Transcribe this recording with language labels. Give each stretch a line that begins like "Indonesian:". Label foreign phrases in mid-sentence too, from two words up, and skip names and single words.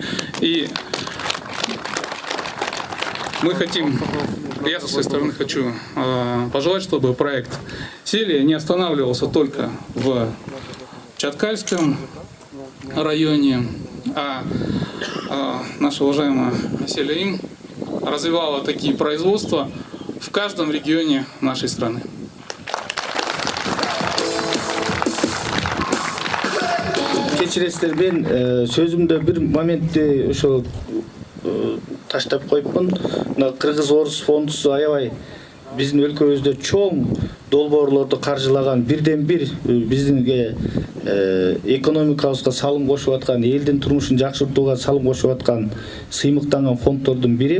Russian: И мы хотим, я со своей стороны хочу пожелать, чтобы проект Селия не останавливался только в Чаткальском районе, а наша уважаемая Селия Им развивала такие производства в каждом регионе нашей страны.
Kyrgyz: Кечиресиздер, мен сөзүмдө бир моментти ошо таштап коюпмун. Мына Кыргыз Орус фондусу аябай биздин өлкөбүздө чоң долбоорлорду каржылаган, бирден бир биздинге экономикабызга салым кошуп аткан, элдин турмушун жакшыртууга салым кошуп аткан сыймыктанган фонддордун бири.